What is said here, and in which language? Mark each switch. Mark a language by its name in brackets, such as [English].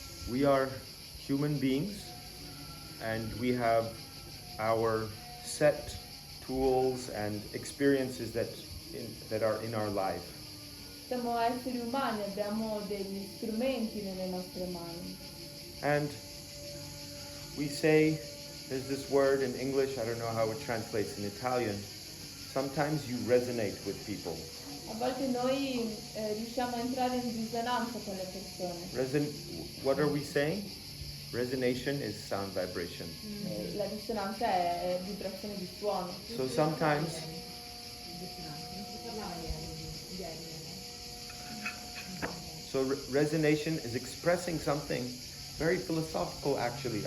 [English] We are human beings and we have our set tools and experiences that are in our life. [Italian] Siamo esseri umani, abbiamo degli strumenti nelle nostre mani [English] And we say There's this word in English, I don't know how it translates in Italian. Sometimes you resonate with people. [Italian] A volte noi riusciamo a entrare in risonanza con le persone. [English] What are we saying? Resonation is sound vibration. [Italian] La risonanza è vibrazione di suono. [English] So sometimes resonation is expressing something very philosophical actually.